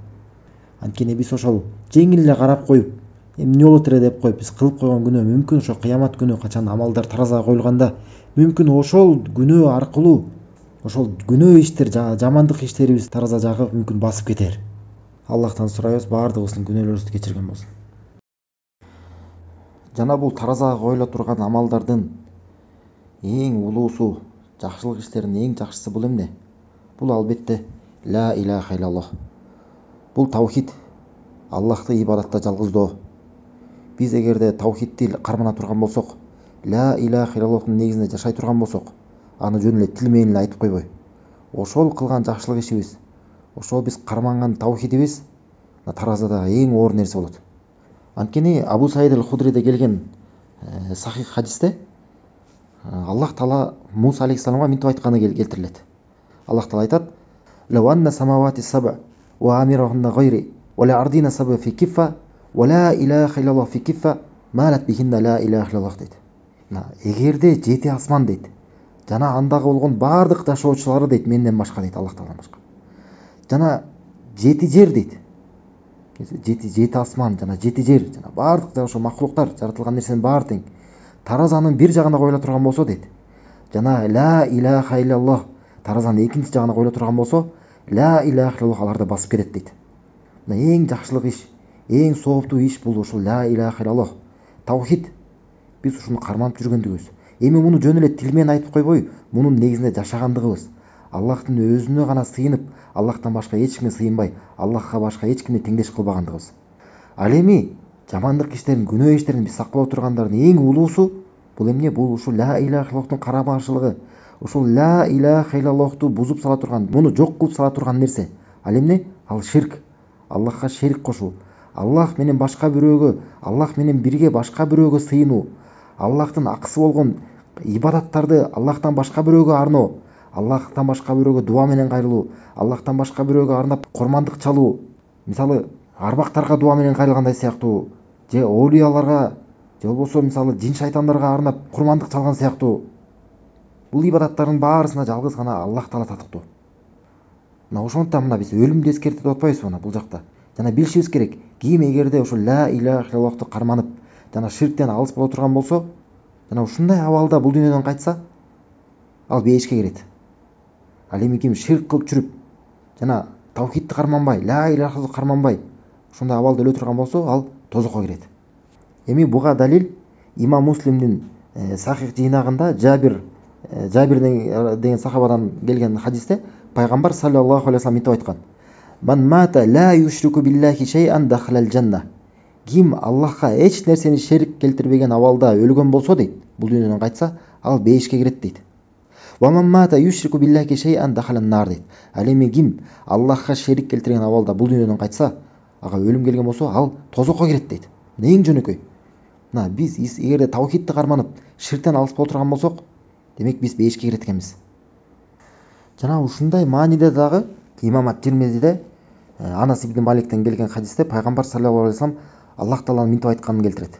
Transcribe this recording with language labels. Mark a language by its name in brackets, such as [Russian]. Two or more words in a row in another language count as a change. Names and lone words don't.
[Kyrgyz] Анткени биз ошол жеңил эле карап коюп, эмне болот эле деп коюп биз кылып койгон күнөө мүмкүн ошо кыямат күнү качан амалдар таразага коюлганда, мүмкүн ошол күнөө аркылуу, ошол күнөө иштер, жамандык иштерибиз тараза жагы мүмкүн басып кетер. Аллахтан сурайбыз, баардыгыбыздын күнөөлөрүбүздү кечирген болсун. Жана бул таразага коюла турган амалдардын эң улуусу, жакшылык иштеринин эң жакшысы бул эмне? Бул албетте [Arabic] لا إله إلا الله. [Kyrgyz] Бул таухид, Аллахты ибадатта жалгыздоо. Биз эгерде таухидти кармана турган болсок, [Arabic] لا إله إلا اللهтын [Kyrgyz] негизинде жашай турган болсок, аны жөн эле тил менен эле айтып койбой, ошол кылган жакшылык ишибиз, ошол биз карманган таухидибиз таразада эң оор нерсе болот. Анткени Абу Саид аль-Худриде келген сахих хадисте Аллах Таала Муса алейхиссаламга мынтип айтканы келтирилет. Аллах Таала айтат: [Arabic] "لو أن السماوات السبع وعامرهن غيري والأرضين السبع في كفة ولا إله إلا الله في كفة مالت بهن لا إله إلا الله" дейт. [Kyrgyz] Эгерде 7 асман дейт, жана андагы болгон баардык жашоочулары дейт, менден башка дейт, Аллах Тааладан башка. Жана 7 жер дейт, жети асман жана жети жер жана баардык ошо макулуктар жаратылган нерсенин баары тең таразанын бир жагына коюла турган болсо дейт, жана [Arabic] لا إله إلا الله [Kyrgyz] таразанын экинчи жагына коюла турган болсо, [Arabic] لا إله إلا الله [Kyrgyz] аларды басып кетет дейт. Мына эң жакшылык иш, эң сооптуу иш бул ушул [Arabic] لا إله إلا الله, [Kyrgyz] таухид. Биз ушуну карманып жүргөндүгүбүз. Эми муну жөн эле тил менен айтып койбой, мунун негизинде жашагандыгыбыз. Аллахтын өзүнө гана сыйынып, Аллахтан башка эч кимге сыйынбай, Аллахка башка эч кимди теңдеш кылбагандыгыбыз. Ал эми жамандык иштерин, күнөө иштерин биз сакалап тургандардын эң улуусу бул эмне? Бул ушул [Arabic] لا إله إلا اللهтын [Kyrgyz] карама-каршылыгы. Ушул [Arabic] لا إله إلا اللهту [Kyrgyz] бузуп сала турган, муну жок кылып сала турган нерсе. Ал эмне? Ал ширк. Аллахка шерик кошуу. Аллах менен башка бирөөгө, Аллах менен бирге башка бирөөгө сыйынуу. Аллахтын акысы болгон ибадаттарды Аллахтан башка бирөөгө арноо. Аллахтан башка бирөөгө дуа менен кайрылуу, Аллахтан башка бирөөгө арнап курмандык чалуу. Мисалы, арбактарга дуа менен кайрылгандай сыяктуу, же оолияларга, же болбосо мисалы жин шайтандарга арнап курмандык чалган сыяктуу. Бул ибадаттардын баарысына жалгыз гана Аллах таала татыктуу. Мына ошондуктан мына биз өлүмдү эскертип атпайбызбы мына бул жакта? Жана билишибиз керек, ким эгерде ушул [Arabic] لا إله إلا اللهту [Kyrgyz] карманып, жана ширктен алыс боло турган болсо, жана ушундай абалда бул дүйнөдөн кайтса, ал бейишке кирет. Ал эми ким ширк кылып жүрүп, жана таухидти карманбай, [Arabic] لا إله إلا اللهту [Kyrgyz] карманбай, ушундай абалда өлө турган болсо, ал тозокко кирет. Эми буга далил Имам Муслимдин сахих жыйнагында Жабир деген сахабадан келген хадисте пайгамбар [Arabic] صلى الله عليه وسلم [Kyrgyz] мынтип айткан: [Arabic] "من مات لا يشرك بالله شيئا دخل الجنة". [Kyrgyz] Ким Аллахка эч нерсени шерик келтирбеген абалда өлгөн болсо дейт, бул дүйнөдөн кайтса, ал бейишке кирет дейт. [Arabic] "ومن مات يشرك بالله شيئا دخل النار" дейт. [Kyrgyz] Ал эми ким Аллахка шерик келтирген абалда бул дүйнөдөн кайтса, ага өлүм келген болсо, ал тозокко кирет дейт. Эң жөнөкөй. Мына биз эгерде таухидти карманып, ширктен алыс боло турган болсок, демек биз бейишке кирет экенбиз. Жана ушундай мааниде дагы Имам ат-Тирмизиде Анас ибн Маликтен келген хадисте пайгамбар [Arabic] صلى الله عليه وسلم [Kyrgyz] Аллах тааланын мынтип айтканын келтирет.